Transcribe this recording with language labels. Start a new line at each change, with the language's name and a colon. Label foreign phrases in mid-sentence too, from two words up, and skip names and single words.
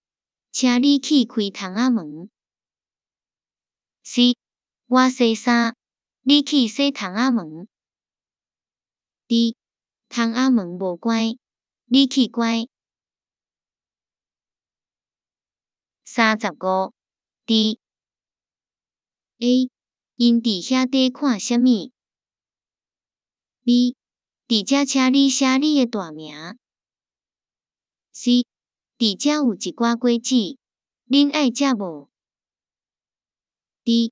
Min Nan Chinese: 请你去开窗仔门。C. 我洗衫，你去洗窗仔门。D. 窗仔门无关，你去关。35.
English: D. A.
Min Nan Chinese: 因伫遐底看啥物 ？B. 伫遮请你写你的大名。C. 伫遮有一寡果子，恁爱食无 ？D.